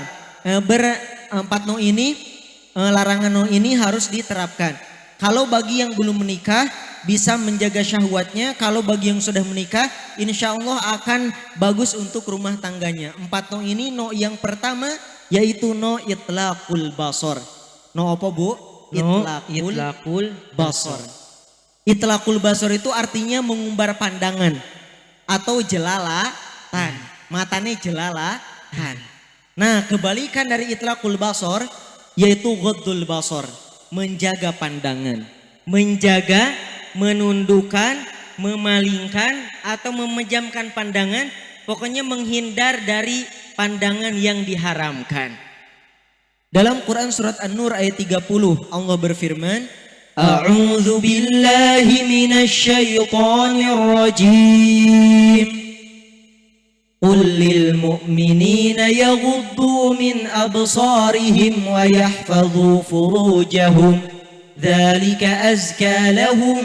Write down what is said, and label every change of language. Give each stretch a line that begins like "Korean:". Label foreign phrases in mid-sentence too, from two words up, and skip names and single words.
Indonesian: 4 no ini larangan no ini harus diterapkan. Kalau bagi yang belum menikah bisa menjaga syahwatnya. Kalau bagi yang sudah menikah
Arabic: إن شاء الله
Indonesian: akan bagus untuk rumah tangganya. 4 no ini, no yang pertama yaitu no
Arabic: إطلاق البصر.
Indonesian: No apa Bu? No
Arabic: إطلاق البصر. إطلاق البصر
Indonesian: itu artinya mengumbar pandangan atau jelalatan. Matanya jelalatan. Nah kebalikan dari
Arabic: إطلاق البصر
Indonesian: yaitu
Arabic: غض البصر.
Indonesian: Menjaga pandangan. Menjaga, menundukkan, memalingkan atau memejamkan pandangan. Pokoknya menghindar dari pandangan yang diharamkan. Dalam Quran surat An-Nur ayat 30 Allah berfirman,
Arabic: أعوذ بالله من الشيطان الرجيم. قل للمؤمنين يغضوا من أبصارهم ويحفظوا فروجهم. ذلك أزكى لهم.